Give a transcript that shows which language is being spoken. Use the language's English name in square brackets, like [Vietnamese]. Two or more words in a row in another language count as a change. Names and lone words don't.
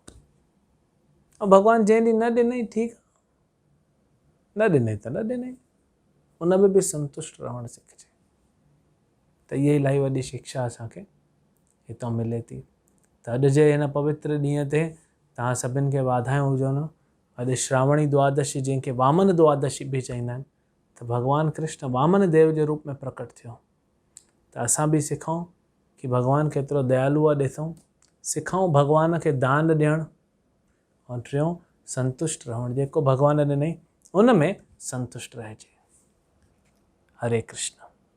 [Sindhi] ऐं भॻवानु जंहिं ॾींहुं न ॾिनई, ठीकु आहे, न ॾिनई त न ॾिनई, उन में बि संतुष्ट रहणु सिखिजे। त इहा इलाही वॾी शिक्षा असांखे हितां मिले थी। त अॼु जे हिन पवित्र ॾींहं ते तव्हां सभिनि खे वाधायूं हुजनि। अॼु श्रावणी द्वादशी, जंहिंखे वामन द्वादशी बि चवंदा आहिनि, त भॻवानु कृष्ण वामन देव जे रूप में प्रकट थियो। त असां बि सिखूं कि भॻवानु केतिरो दयालु आहे, ॾिसूं, सिखूं भॻवान खे दान ॾियणु। ऐं टियों, संतुष्ट रहणु। जेको भॻवान ॾिनई उन में संतुष्ट रहिजे। हरे कृष्ण।